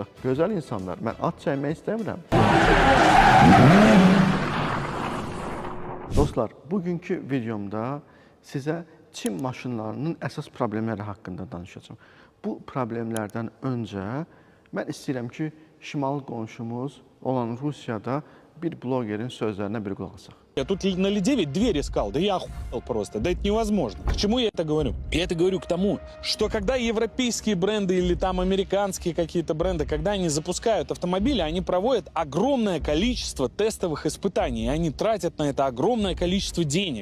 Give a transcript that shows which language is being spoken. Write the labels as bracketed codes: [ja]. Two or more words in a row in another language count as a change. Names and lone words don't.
[az] Gözəl insanlar, mən ad çəkmək istəmirəm. Dostlar, bugünkü videomda sizə Çin maşınlarının əsas problemləri haqqında danışacağım. Bu problemlərdən öncə mən istəyirəm ki, şimal qonşumuz olan Rusiyada bir blogerin sözlərinə bir qulaq asaq. [ru] Я тут на Л9 дверь искал, да я охуел просто, да это невозможно. К чему я это говорю? Я это говорю к тому, что когда европейские бренды или там американские какие-то бренды, когда они запускают автомобили, они проводят огромное количество тестовых испытаний, и они тратят на это огромное количество денег.